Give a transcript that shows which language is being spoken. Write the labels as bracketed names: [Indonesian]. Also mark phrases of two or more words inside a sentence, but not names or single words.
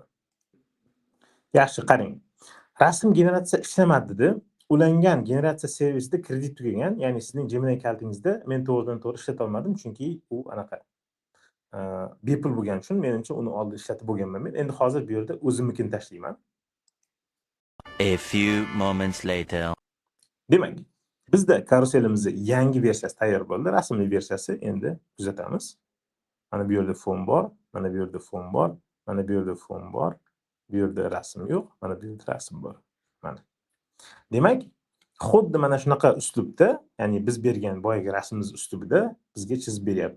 [Uzbek] Yaxshi, qarang. Rasm generatsiya ishlamadi dedi. Ulangan generatsiya servisida kredit tugagan, ya'ni sizning Gemini kalitingizda men to'g'ridan-to'g'ri ishlata olmadim, chunki u anaqa bepul bo'lgani uchun menimcha uni oldin ishlatib bo'lganman men. Endi hozir bu yerda o'zimnikini tashlayman. [English] A few moments later. [Uzbek] Demak, bizda karuselimizning yangi versiyasi tayyor bo'ldi. Rasmli versiyasi endi kuzatamiz. Mana bu yerda fon bor, mana bu yerda fon bor, mana bu yerda fon bor. Bu yerda rasm yo'q, mana bu yerda rasm bor. Mana. Demak, xuddi mana shunaqa uslubda, ya'ni biz bergan boyagi rasmimiz uslubida bizga chizib beryapti.